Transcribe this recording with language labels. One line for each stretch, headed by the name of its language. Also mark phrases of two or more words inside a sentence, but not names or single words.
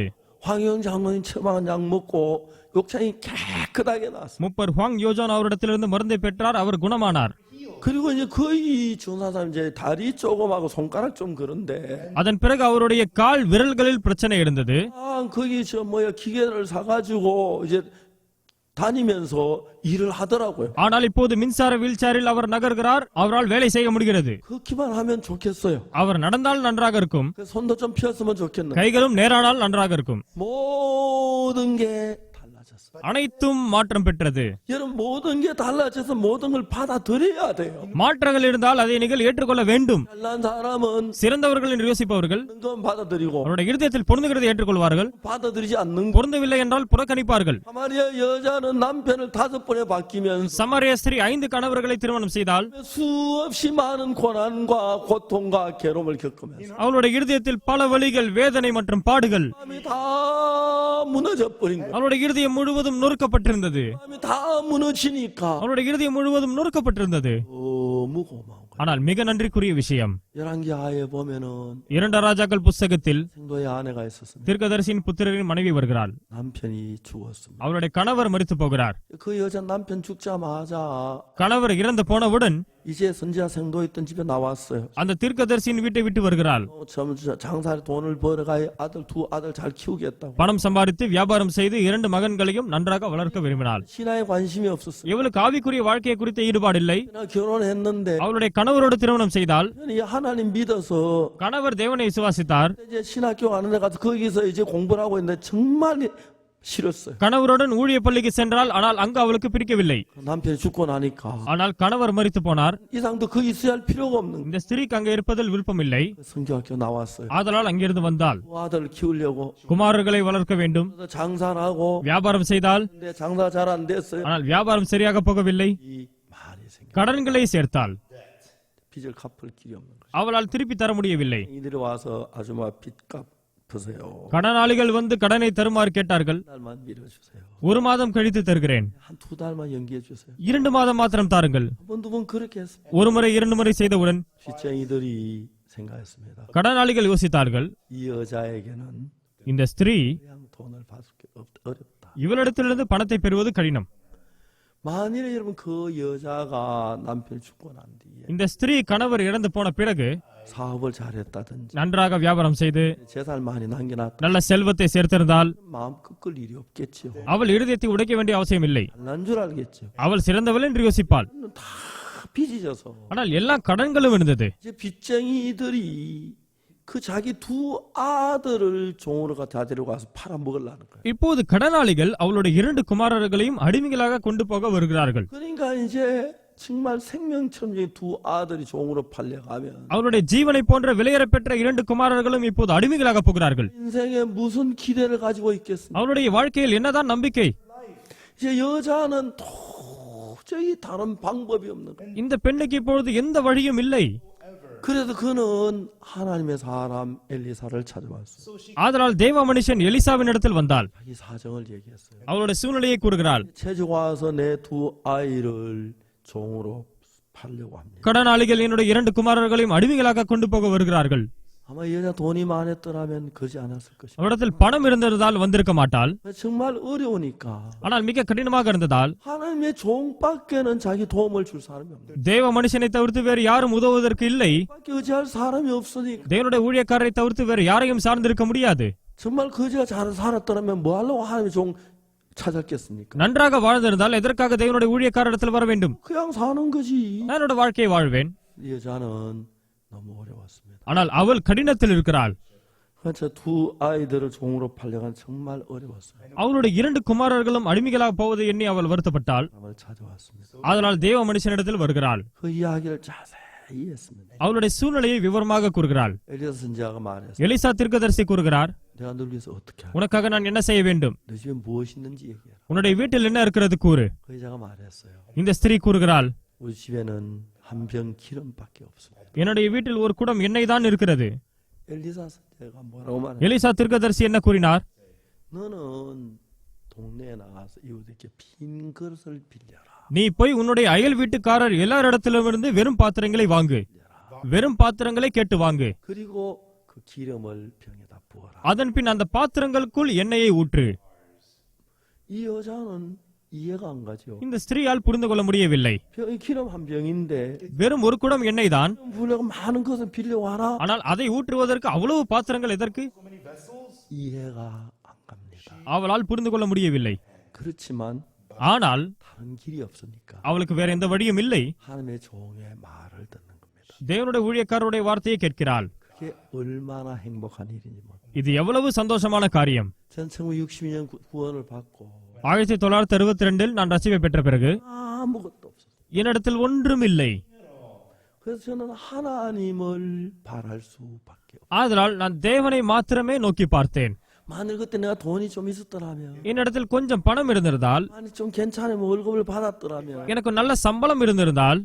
Korean: 황영 장로님 처방한 약 먹고 욕창이 깨끗하게 나왔어요.
Tamil: முப்பர் ஹுவாங் யோஜான் அவரிடத்திலிருந்து மருந்தை பெற்றார். அவர் குணமானார்.
Korean: 그리고 이제 거의 전사사람 이제 다리 조금하고 손가락 좀 그런데
Tamil: அதன் பிறகு அவருடைய கால் விரல்களில் பிரச்சனை இருந்தது.
Korean: 거기 기계를 사가지고 이제 다니면서 일을 하더라고요.
Tamil: ஆனால் இப்போது மின்சார வீல்சேரில் அவர் நகர்கிறார். அவரால் வேலை செய்ய முடிகிறது.
Korean: 그렇게만 하면 좋겠어요.
Tamil: அவர் நடந்தால் நன்றாக இருக்கும்.
Korean: 손도 좀 폈으면 좋겠네.
Tamil: கைகளும் நேரானால் நன்றாக இருக்கும்.
Korean: 모든 게 달라졌어요.
Tamil: அனைத்தும் மாற்றம் பெற்றது.
Korean: 여러분 모든 게 달라져서 모든 걸 받아들여야 돼요.
Tamil: மாற்றங்கள் இருந்தால் அதை நீங்கள் ஏற்றுக்கொள்ள வேண்டும்.
Korean: 잘난 사람은
Tamil: சிறந்தவர்கள் என்று யோசிப்பவர்கள்
Korean: 있는 건 받아들이고
Tamil: அவருடைய இருதயத்தில் பொருந்துகிறதை ஏற்றுக்கொள்வார்கள்.
Korean: 받아들이지 않는 거.
Tamil: பொருந்தவில்லை என்றால் புறக்கணிப்பார்கள்.
Korean: 사마리아 여자는 남편을 5번에 바뀌면서
Tamil: சமாரிய ஸ்திரீ 5 கணவர்களை திருமணம் செய்தால்
Korean: 수없이 많은 고난과 고통과 괴로움을 겪으면서
Tamil: அவளுடைய இருதயத்தில் பல வலிகள், வேதனை மற்றும் பாடுகள்.
Korean: 마음이 다 무너져 버린 거예요.
Tamil: அவளுடைய இருதயம் முழுவதும் நொறுக்கப்பட்டிருந்தது.
Korean: 마음이 다 무너지니까
Tamil: அவருடைய இருதயம் முழுவதும் நொறுக்கப்பட்டிருந்தது.
Korean: 너무 고마운 거예요.
Tamil: ஆனால் மிக நன்றிக்குரிய விஷயம்,
Korean: 열왕기하에 보면은
Tamil: இரண்டு ராஜாக்கள் புஸ்தகத்தில்
Korean: 생도의 아내가 있었습니다.
Tamil: தீர்க்கதரிசியின் புத்திரரின் மனைவி வருகிறாள்.
Korean: 남편이 죽었습니다.
Tamil: அவருடைய கணவர் மரித்து போகிறார்.
Korean: 그 여자 남편 죽자마자
Tamil: கணவர் இறந்து போனவுடன்
Korean: 이제 선지자 생도 있던 집에 나왔어요.
Tamil: அந்த தீர்க்கதரிசியின் வீட்டை விட்டு வருகிறாள்.
Korean: 장사에 돈을 벌어가 두 아들 잘 키우겠다고.
Tamil: பணம் சம்பாதித்து வியாபாரம் செய்து இரண்டு மகன்களையும் நன்றாக வளர்க்க விரும்பினாள்.
Korean: 신앙에 관심이 없었어요.
Tamil: இவளுக்கு ஆவிக்குரிய வாழ்க்கையை குறித்த ஈடுபாடு இல்லை.
Korean: 결혼했는데
Tamil: அவளுடைய கணவரோடு திருமணம் செய்தால்
Korean: 하나님 믿어서
Tamil: கணவர் தேவனை விசுவாசித்தார்.
Korean: 이제 신학교 가는 데 가서 거기서 이제 공부를 하고 있는데 정말 싫었어요.
Tamil: கணவருடன் ஊழிய பள்ளிக்கு சென்றால் ஆனால் அங்கு அவளுக்கு பிடிக்கவில்லை.
Korean: 남편이 죽고 나니까
Tamil: ஆனால் கணவர் மரித்து போனார்.
Korean: 이상도 거기 있어야 할 필요가 없는
Tamil: இந்த ஸ்திரீக்கு அங்கே இருப்பதில் விருப்பமில்லை.
Korean: 성교학교 나왔어요.
Tamil: ஆதலால் அங்கிருந்து வந்தால்
Korean: 그 아들을 키우려고
Tamil: குமாரர்களை வளர்க்க வேண்டும்.
Korean: 장사를 하고
Tamil: வியாபாரம் செய்தால்
Korean: 근데 장사 잘 안 됐어요.
Tamil: ஆனால் வியாபாரம் சரியாக போகவில்லை.
Korean: 이 말이 생겨.
Tamil: கடன்களை சேர்த்தால்
Korean: 빚을 갚을 길이 없는 거죠.
Tamil: அவளால் திருப்பி தர முடியவில்லை.
Korean: 이들이 와서 아줌마 빚 갚으세요.
Tamil: கடனாளிகள் வந்து கடனை தருமாறு கேட்டார்கள்.
Korean: 달만 밀어주세요.
Tamil: ஒரு மாதம் கழித்து தருகிறேன்.
Korean: 한 두 달만 연기해 주세요.
Tamil: 2 மாதம் மாத்திரம் தாருங்கள்.
Korean: 한 번 두 번 그렇게 했습니다.
Tamil: ஒரு முறை 2 முறை செய்தவுடன்
Korean: 빚쟁이들이 생각했습니다.
Tamil: கடனாளிகள் யோசித்தார்கள்,
Korean: 이 여자에게는
Tamil: இந்த ஸ்திரீ
Korean: 그냥 돈을 받을 게 어렵다.
Tamil: இவளிடத்திலிருந்து பணத்தை பெறுவது கடினம்.
Korean: 만일에 여러분 그 여자가 남편이 죽고 난 뒤에
Tamil: இந்த ஸ்திரீ கணவர் இறந்து போன பிறகு
Korean: 사업을 잘했다든지
Tamil: நன்றாக வியாபாரம் செய்து
Korean: 재산을 많이 남겨놨다
Tamil: நல்ல செல்வத்தை சேர்த்திருந்தால்
Korean: 마음 꺾을 일이 없겠죠.
Tamil: அவள் இருதயத்தை உடைக்க வேண்டிய அவசியம் இல்லை.
Korean: 난 줄 알겠죠.
Tamil: அவள் சிறந்தவள் என்று யோசிப்பாள்.
Korean: 다 빚이져서
Tamil: ஆனால் எல்லா கடன்களும் இருந்தது.
Korean: 이제 빚쟁이들이 그 자기 두 아들을 종으로 데리고 와서 팔아먹으려는 거예요.
Tamil: இப்போது கடனாளிகள் அவளுடைய 2 குமாரர்களையும் அடிமைகளாக கொண்டு போக வருகிறார்கள்.
Korean: 그러니까 이제 정말 생명처럼 이 두 아들이 종으로 팔려가면
Tamil: அவருடைய ஜீவனை போன்ற விலையேறப் பெற்ற 2 குமாரர்களும் இப்போது அடிமைகளாக போகிறார்கள்.
Korean: 인생에 무슨 기대를 가지고 있겠습니까?
Tamil: அவருடைய வாழ்க்கையில் என்னதான் நம்பிக்கை?
Korean: 이제 여자는 도저히 다른 방법이 없는 거예요.
Tamil: இந்த பெண்ணுக்கு இப்பொழுது எந்த வழியும் இல்லை.
Korean: 그래서 그는 하나님의 사람 엘리사를 찾아왔어요.
Tamil: ஆதலால் தேவ மனுஷன் எலிசாவின் இடத்தில் வந்தாள்.
Korean: 자기 사정을 얘기했어요.
Tamil: அவளுடைய சூழ்நிலையை கூறுகிறாள்.
Korean: 채주가 와서 내 두 아이를 종으로 팔려고 합니다.
Tamil: கடனாளிகள் என்னுடைய 2 குமாரர்களையும் அடிமைகளாக கொண்டு போக வருகிறார்கள்.
Korean: 아마 이 여자 돈이 많았더라면 그러지 않았을 것입니다.
Tamil: அவரிடத்தில் பணம் இருந்ததால் வந்திருக்க மாட்டாள்.
Korean: 정말 어려우니까
Tamil: ஆனால் மிக கடினமாக இருந்ததால்
Korean: 하나님의 종밖에는 자기 도움을 줄 사람이 없는
Tamil: தேவ மனுஷனை தவிர்த்து வேறு யாரும் உதவுவதற்கு இல்லை.
Korean: 밖에 의지할 사람이 없으니까
Tamil: தேவனுடைய ஊழியக்காரரை தவிர்த்து வேறு யாரையும் சார்ந்திருக்க முடியாது.
Korean: 정말 그지가 잘 살았더라면 뭐 하려고 하나님의 종 찾았겠습니까?
Tamil: நன்றாக வாழ்ந்திருந்தால் எதற்காக தேவனுடைய ஊழியக்காரரிடத்தில் வர வேண்டும்?
Korean: 그냥 사는 거지.
Tamil: நான் என்னோட வாழ்க்கையை வாழ்வேன்.
Korean: 이 여자는 너무 어려웠습니다.
Tamil: ஆனால் அவள் கடினத்தில் இருக்கிறாள்.
Korean: 그래서 두 아이들을 종으로 팔려간 정말 어려웠어요.
Tamil: அவளுடைய 2 குமாரர்களும் அடிமைகளாக போவதை எண்ணி அவள் வருத்தப்பட்டாள்.
Korean: 사람을 찾아왔습니다.
Tamil: அதனால் தேவ மனுஷனிடத்தில் வருகிறாள்.
Korean: 그 이야기를 자세히 했습니다.
Tamil: அவளுடைய சூழ்நிலையை விவரமாக கூறுகிறாள்.
Korean: 엘리사 선지자가 말했어요.
Tamil: எலிசா தீர்க்கதரிசி கூறுகிறார்,
Korean: 내가 널 위해서 어떻게 할까?
Tamil: உனக்காக நான் என்ன செய்ய வேண்டும்?
Korean: 너 집에 무엇이 있는지 얘기해라.
Tamil: உன்னுடைய வீட்டில் என்ன இருக்கிறது கூறு.
Korean: 그 여자가 말했어요.
Tamil: இந்த ஸ்திரீ கூறுகிறாள்,
Korean: 우리 집에는 한 병 기름밖에 없습니다.
Tamil: என்னுடைய வீட்டில் ஒரு குடம் எண்ணெய் தான் இருக்கிறது.
Korean: 엘리사 선지자가 뭐라고 말했어요?
Tamil: எலிசா தீர்க்கதரிசி என்ன கூறினார்?
Korean: 너는 동네에 나가서 이웃에게 빈 그릇을 빌려라.
Tamil: நீ போய் உன்னுடைய அயல் வீட்டுக்காரர் எல்லாரிடத்திலுமிருந்து வெறும் பாத்திரங்களை வாங்கு. வெறும் பாத்திரங்களை கேட்டு வாங்கு.
Korean: 그리고 그 기름을 병에다 부어라.
Tamil: அதன் பின் அந்த பாத்திரங்களுக்குள் எண்ணெயை ஊற்று.
Korean: 이 여자는 이해가 안 가죠.
Tamil: இந்த ஸ்திரீயால் புரிந்து கொள்ள முடியவில்லை.
Korean: 기름 한 병인데
Tamil: வெறும் ஒரு குடம் எண்ணெய் தான்.
Korean: 부려고 많은 것을 빌려와라.
Tamil: ஆனால் அதை ஊற்றுவதற்கு அவ்வளவு பாத்திரங்கள் எதற்கு?
Korean: 이해가 안 갑니다.
Tamil: அவளால் புரிந்து கொள்ள முடியவில்லை.
Korean: 그렇지만
Tamil: ஆனால்
Korean: 다른 길이 없으니까
Tamil: அவளுக்கு வேற எந்த வழியும் இல்லை.
Korean: 하나님의 종의 말을 듣는 겁니다.
Tamil: தேவனுடைய ஊழியக்காரருடைய வார்த்தையை கேட்கிறாள்.
Korean: 그게 얼마나 행복한 일인지 모릅니다.
Tamil: இது எவ்வளவு சந்தோஷமான காரியம்.
Korean: 전 1962년 구원을 받고
Tamil: 1962 நான் ரட்சிப்பை பெற்ற பிறகு
Korean: 아무것도 없었어요.
Tamil: என்னிடத்தில் ஒன்றும் இல்லை.
Korean: 그래서 저는 하나님을 바랄 수밖에 없어요.
Tamil: ஆதலால் நான் தேவனை மாத்திரமே நோக்கி பார்த்தேன்.
Korean: 만일 그때 내가 돈이 좀 있었더라면,
Tamil: என்னிடத்தில் கொஞ்சம் பணம் இருந்திருந்தால்,
Korean: 만일 좀 괜찮으면 월급을 받았더라면,
Tamil: எனக்கு நல்ல சம்பளம் இருந்திருந்தால்,